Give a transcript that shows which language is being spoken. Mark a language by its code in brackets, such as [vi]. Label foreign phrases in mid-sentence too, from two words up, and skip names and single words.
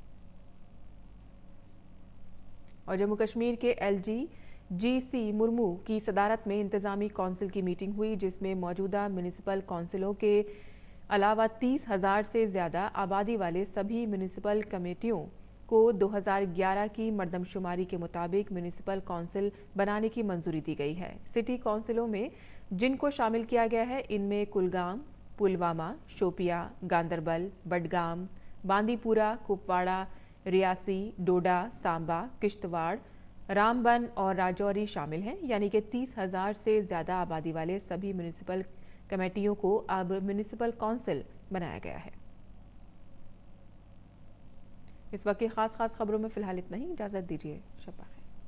[ur] اور جموں کشمیر کے LG GC مرمو کی صدارت میں انتظامی کونسل کی میٹنگ ہوئی، جسمیں موجودہ میونسپل کونسلوں کے علاوہ 30,000 سے زیادہ آبادی والے سبھی میونسپل کمیٹیوں کو 2011 کی مردمشماری کے مطابق میونسپل کونسل بنانے کی منظوری دی گئی ہے. سٹی کونسلوں میں جنکو شامل کیا گیا ہے، انمیں کلگام، پلواما, शोपिया, गांदरबल, बडगाम, बांदीपुरा, कुपवाड़ा, ریاسی، ڈوڈا، سامبا، کشتواڑ، رامبن اور راجوری شامل ہیں، یعنی کہ 30,000 سے زیادہ آبادی والے سبھی میونسپل کمیٹیوں کو اب میونسپل کونسل بنایا گیا ہے۔ اس وقت کی خاص خبروں میں فی الحال اتنا ہی، اجازت دیجیے، شب بخیر۔